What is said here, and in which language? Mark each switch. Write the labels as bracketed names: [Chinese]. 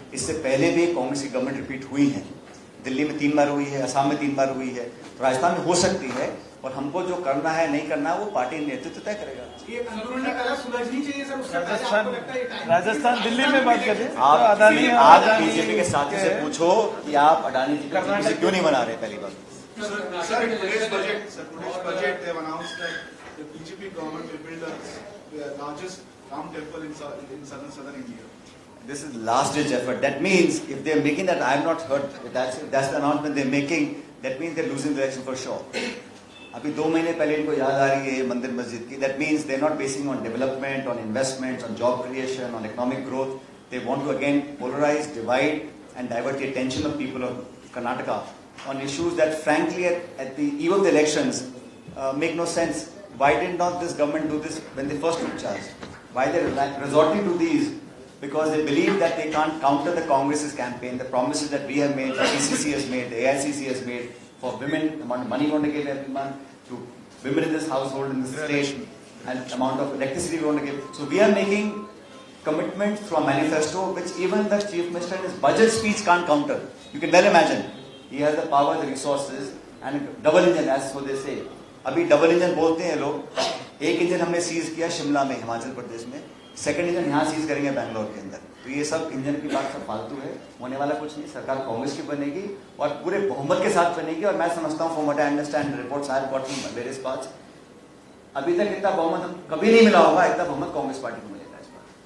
[Hindi] इससे पहले भी कांग्रेस की गवर्नमेंट रिपीट हुई है, दिल्ली में 3 बार हुई है, असम में 3 बार हुई है, तो राजस्थान में हो सकती है। और हमको जो करना है नहीं करना है वो पार्टी नेतृत्व तय करेगा। ये अंदरूनी कलह सुलझनी चाहिए सर, उससे पहले आपको लगता है ये टाइम। राजस्थान दिल्ली में बात कर रहे हैं। आप बीजेपी के साथी से पूछो कि आप अडानी जी को JPC क्यों नहीं बना रहे, पहली बात। [English] Sir, in today's budget, they have announced that the BJP government will build the largest Ram temple in southern India. This is last ditch effort. That means if they are making that, I have not heard. That's the announcement they are making. That means they are losing the election for sure. [Hindi] अभी 2 महीने पहले इनको याद आ रही है मंदिर मस्जिद की. [English] That means they are not basing on development, on investments, on job creation, on economic growth. They want to again polarize, divide, and divert the attention of people of Karnataka on issues that, frankly, at the eve of the elections, make no sense. Why did not this government do this when they first took charge? Why they are resorting to these? Because they believe that they can't counter the Congress's campaign, the promises that we have made, the PCC has made, the AICC has made for women, the amount of money we want to give every month to women in this household, in this state. and amount of electricity we want to give. So we are making commitments through a manifesto which even the Chief Minister in his budget speech can't counter. You can well imagine. He has the power, the resources and double engine as so they say. [Hindi] अभी double engine बोलते हैं लोग. एक engine हमने seize किया शिमला में, हिमाचल प्रदेश में. Second engine यहाँ सीज करेंगे बैंगलोर के अंदर. तो ये सब इंजन की बात सब फालतू है. होने वाला कुछ नहीं. सरकार कांग्रेस की बनेगी और पूरे बहुमत के साथ बनेगी. और मैं समझता हूँ, [English] from what I understand reports I have got from various parts, [Hindi] अभी तक इतना बहुमत हम कभी नहीं मिला होगा, इतना बहुमत कांग्रेस पार्टी को मिलेगा इस बार.